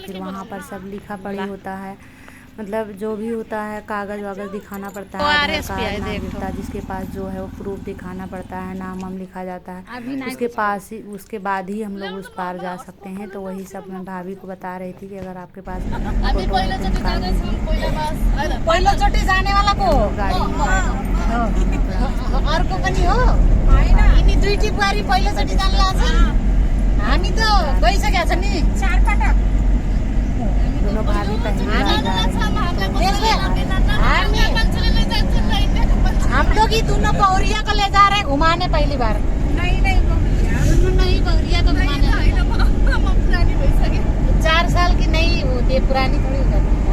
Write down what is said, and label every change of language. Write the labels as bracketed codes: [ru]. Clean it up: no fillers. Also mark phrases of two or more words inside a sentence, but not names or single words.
[hi] फिर वहाँ पर सब लिखा पढ़ी होता है, मतलब जो भी होता है कागज़ वागज़ दिखाना पड़ता है, आधार कार्ड नाम होता है, जिसके पास जो है वो प्रूफ दिखाना पड़ता है, नाम वाम लिखा जाता है। उसके पास ही उसके बाद ही हम लोग उस पार जा सकते हैं। तो वही सब मैं भाभी को बता रही थी कि अगर आपके पास [ne] पहिलोचोटि जाने वाला को गाड़ी अर्को पनि हो यिनी दुईटी बुहारी पहिलोचोटि जानु लाग्छ। हामी त गइसकेका छ नि 4 पटक। [hi] दोनों भाभी हम लोग ही दोनों बहुरिया को ले जा रहे हैं घुमाने पहली बार। नहीं बहुरिया को घुमाने 4 साल की नहीं होती है, पुरानी थोड़ी हो जाती।